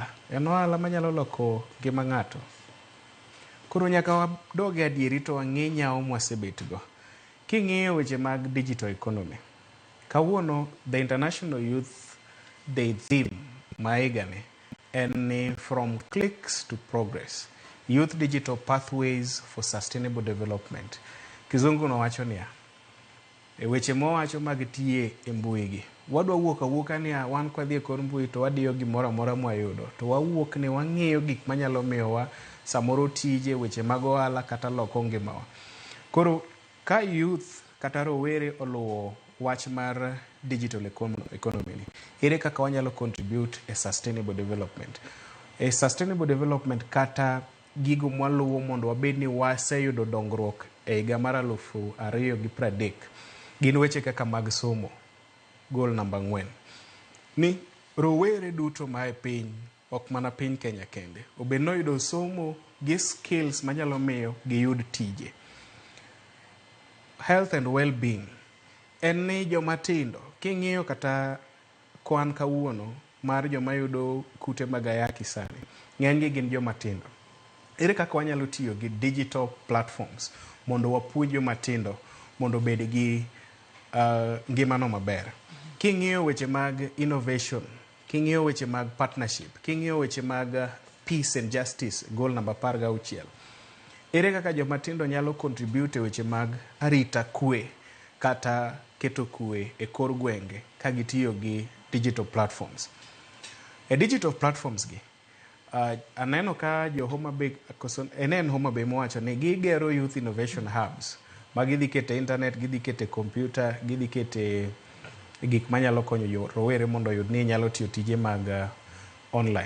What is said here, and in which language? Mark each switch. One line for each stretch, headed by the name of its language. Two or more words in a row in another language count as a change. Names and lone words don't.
Luo (Kenya and Tanzania): En ohala manyalo loko ngima ng'ato. Koro nyaka wadoge adieri to wang'e nyawo mwasebetgo. King'iyo weche mag
English: digital economy, kawuono the International Youth Day theme
Luo (Kenya and Tanzania): maigani en ni
English: from clicks to progress, youth digital pathways for sustainable development.
Luo (Kenya and Tanzania): Kizungu no wacho niya, e weche mowacho mag tiye e mbuigi, wadwa wuok awuoka niya wan kwa dhie kor mbui to wadiyo gimoro amora mwayudo, to wawuok ni wang'eyo gik manyalo miyowa samoro tije, weche mag ohala kata loko ngimawa. Koro ka youth kata rowere oluwo wach mar
English: digital economy
Luo (Kenya and Tanzania): ni, ere kaka wanyalo
English: contribute a sustainable development. A sustainable development
Luo (Kenya and Tanzania): kata gigo mwaluwo mondo wabed ni waseyudo dongruok e higa mar 2030 gin weche kaka mag somo.
English: Goal number 4
Luo (Kenya and Tanzania): ni rowere duto mae piny, ok mana piny Kenya kende, obedno yudo somo gi skills manyalo miyo giyud tije.
English: Health and well-being
Luo (Kenya and Tanzania): en ni jomatindo, king'iyo kata kwan kawuono mar joma yudo kute mag ayaki sani, ng'enygi gin jomatindo. Ere kaka wanyalo tiyo gi
English: digital platforms
Luo (Kenya and Tanzania): mondo wapuonj jomatindo mondo bed gi ngimano maber. King'iyo weche mag innovation, king'iyo weche mag partnership, king'iyo weche mag
English: peace and justice, goal number 16,
Luo (Kenya and Tanzania): ere kaka jomatindo nyalo contribute weche mag arita kwe kata keto kwe e kor gwenge ka gitiyo gi
English: digital platforms.
Luo (Kenya and Tanzania): E
English: digital platforms
Luo (Kenya and Tanzania): gi, aneno ka jo Homa Bay, en Homa Bay mowacho ni gigero
English: youth innovation hubs
Luo (Kenya and Tanzania): ma gidhi kete internet, gidhi kete computer, gidhi kete gik manyalo konyo rowere mondo oyud ni nyalo tiyo tije mag online.